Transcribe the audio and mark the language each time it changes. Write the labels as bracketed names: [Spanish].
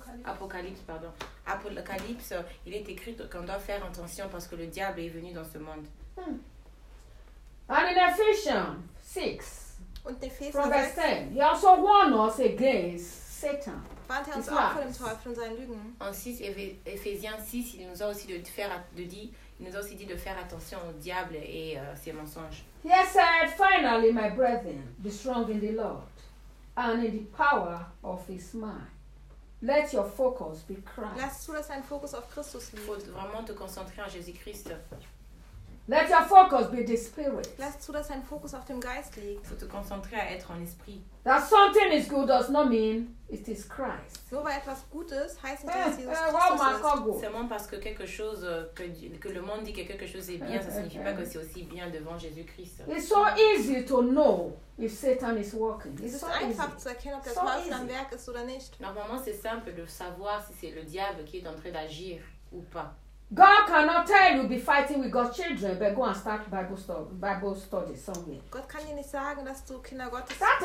[French] Apocalypse, il est écrit qu'on doit faire attention parce que le diable est venu dans ce monde. [English] And in Ephesians 6, [German] und in Ephesians [English] from verse 10, he also warned us against Satan. [German] Warnt er uns auch vor dem Teufel und seinen Lügen? [French] En 6, Ephesians 6, il nous a aussi dit de faire attention au diable et ses mensonges. [English] He said, finally, my brethren, be strong in the Lord and in the power of his might. Let your focus be Christ. [German] Lass zu, dass dein Fokus auf Christus liegt. [French] Faut vraiment te concentrer en Jésus-Christ. [English] Let your focus be the spirit. [German] Lass zu, dass dein Fokus auf dem Geist liegt. [French] Faut te concentrer à être en esprit. [English] That something is good does not mean it is Christ. [German] Nur weil etwas gut ist, heißt nicht, dass Jesus Christus ist. [French] Seulement parce que quelque chose que le monde dit que quelque chose est bien, ça signifie pas que c'est aussi bien devant Jésus-Christ. [English] It's so easy to know if Satan is working. [German] Es ist einfach zu erkennen, ob der Teufel am Werk ist oder nicht. [French] Normalement, c'est simple de savoir si c'est le diable qui est en train d'agir ou pas. [English] God cannot tell you to be fighting with God's children, but go and start Bible study somewhere. [German] Gott kann dir nicht sagen, dass du Kinder Gottes